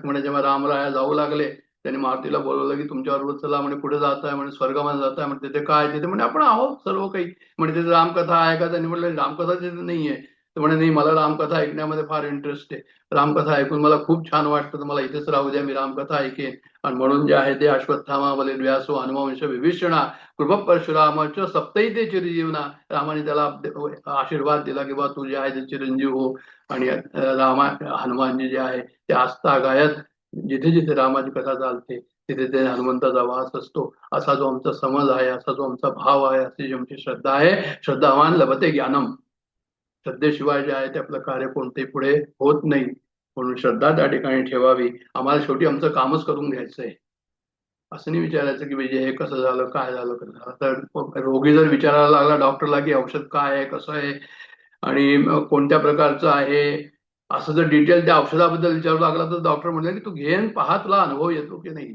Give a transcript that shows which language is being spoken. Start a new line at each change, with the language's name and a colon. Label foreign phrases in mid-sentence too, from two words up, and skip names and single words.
Marathi: म्हणजे जेव्हा रामराया जाऊ लागले त्यांनी मारुतीला बोलवलं की तुमच्याबरोबर चला, म्हणजे कुठे जात आहे, म्हणजे स्वर्गामध्ये जात आहे. म्हणजे तिथे काय, तिथे म्हणजे आपण आहोत सर्व काही. म्हणजे तिथे रामकथा आहे का, त्यांनी म्हटलं रामकथा तिथे नाहीये. तर म्हणे नाही, मला रामकथा ऐकण्यामध्ये फार इंटरेस्ट आहे, रामकथा ऐकून मला खूप छान वाटतं, तर मला इथेच राहू द्या, मी रामकथा ऐकेन. आणि म्हणून जे आहे ते
Sanskrit: अश्वत्थामा बलिर्व्यासो हनुवंश विभीषणा कृप परशुरामच सप्तैते चिरंजीवना.
Marathi: रामाने त्याला आशीर्वाद दिला की बा तू जे आहे ते चिरंजीव हो. आणि हनुमानजी जे आहे ते आस्था गायत जिथे जिथे रामाची कथा चालते तिथे ते हनुमंताचा वास असतो. असा जो आमचा समज आहे, असा जो आमचा भाव आहे, अशी जी आमची श्रद्धा आहे.
Sanskrit: श्रद्धावान लभते ज्ञानम.
Marathi: श्रद्धेशिवाय जे आहे ते आपलं कार्य कोणते पुढे होत नाही. म्हणून श्रद्धा त्या ठिकाणी ठेवावी. आम्हाला शेवटी आमचं कामच करून घ्यायचंय, असं नाही विचारायचं की म्हणजे हे कसं झालं, काय झालं, कसं झालं. तर रोगी जर विचारायला लागला डॉक्टरला की औषध काय आहे, कसं आहे आणि कोणत्या प्रकारचं आहे, असं जर डिटेल त्या औषधाबद्दल विचारू लागला तर डॉक्टर म्हणले की तू घे आणि पहा तुला अनुभव येतो की नाही.